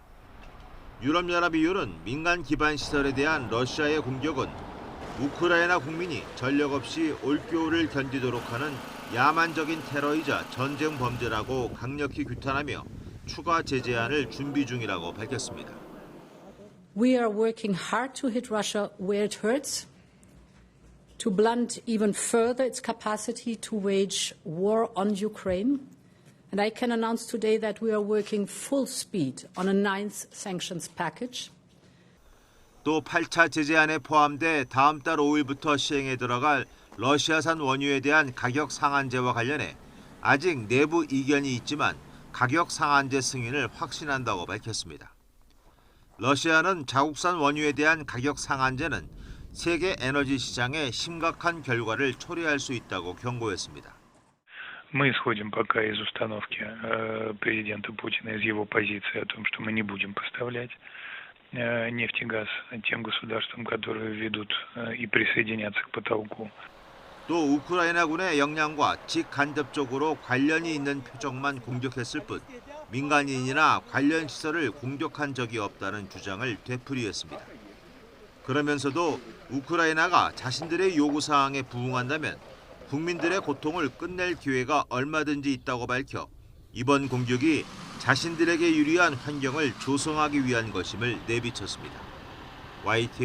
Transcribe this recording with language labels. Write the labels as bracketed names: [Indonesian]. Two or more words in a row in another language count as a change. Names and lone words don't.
[Korean] 유럽연합 EU는 민간 기반 시설에 대한 러시아의 공격은 우크라이나 국민이 전력 없이 올겨울을 견디도록 하는 야만적인 테러이자 전쟁 범죄라고 강력히 규탄하며 추가 제재안을 준비 중이라고 밝혔습니다. [English] We are working hard to hit Russia where it hurts, to blunt even further its capacity to wage war on Ukraine. And I can announce today that we are working full speed on a 9th sanctions package. [Korean] 또 8차 제재안에 포함돼 다음 달 5일부터 시행에 들어갈 러시아산 원유에 대한 가격 상한제와 관련해 아직 내부 이견이 있지만 가격 상한제 승인을 확신한다고 밝혔습니다. 러시아는 자국산 원유에 대한 가격 상한제는 세계 에너지 시장에 심각한 결과를 초래할 수 있다고 경고했습니다. [Russian] Мы исходим пока из установки президента Путина, из его позиции о том, что мы не будем поставлять нефть и газ тем государствам, которые ведут и присоединятся к потолку. [Korean] 또 우크라이나군의 역량과 직간접적으로 관련이 있는 표적만 공격했을 뿐 민간인이나 관련 시설을 공격한 적이 없다는 주장을 되풀이했습니다. 그러면서도 우크라이나가 자신들의 요구사항에 부응한다면 국민들의 고통을 끝낼 기회가 얼마든지 있다고 밝혀 이번 공격이 자신들에게 유리한 환경을 조성하기 위한 것임을 내비쳤습니다.